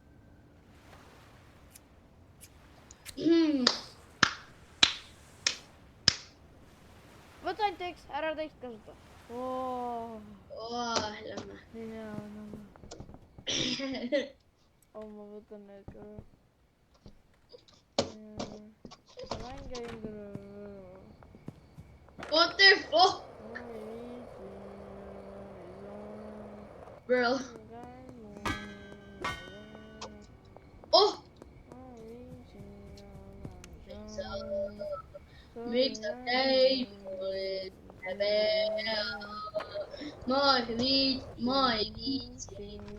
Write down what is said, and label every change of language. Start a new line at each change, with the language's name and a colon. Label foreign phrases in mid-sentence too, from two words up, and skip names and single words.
Estonian: Võta ainult üks, ära teist kasuta. Lähme. Ma võtan need ka. Mänge endale.
English: What the fuck? Bro.
Estonian: Miks sa käid mulle peal? Ma ei viitsi.